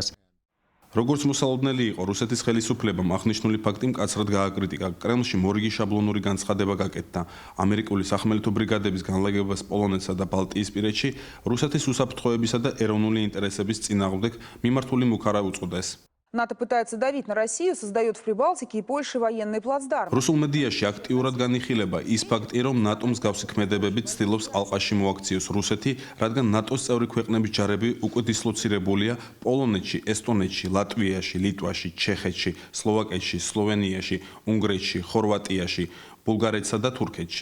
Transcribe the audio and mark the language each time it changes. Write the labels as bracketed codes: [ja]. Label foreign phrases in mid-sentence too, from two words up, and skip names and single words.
[ka] როგორც მოსალოდნელი იყო, რუსეთის ხელისუფლებამ აღნიშნული ფაქტი მკაცრად გააკრიტიკა. კრემლში მორიგი შაბლონური განცხადება გაკეთდა. ამერიკული სახმელეთო ბრიგადების განლაგებას პოლონეთსა და ბალტიისპირეთში რუსეთის უსაფრთხოებისა და ეროვნული ინტერესების წინააღმდეგ მიმართული მუქარა უწოდეს. [ru] НАТО пытается давить на Россию, создает в Прибалтике и Польше военный плацдарм. [ka] რუსულ მედიაში აქტიურად განიხილება ის ფაქტი, რომ ნატო მსგავსი ქმედებები ცდილობს ალყაში მოაქციოს რუსეთი, რადგან ნატოს წევრი ქვეყნების ჯარები უკვე დისლოცირებულია პოლონეთში, ესტონეთში, ლატვიაში, ლიტვაში, ჩეხეთში, სლოვაკეთში, სლოვენიაში, უნგრეთში, ხორვატიაში, ბულგარეთსა და თურქეთში.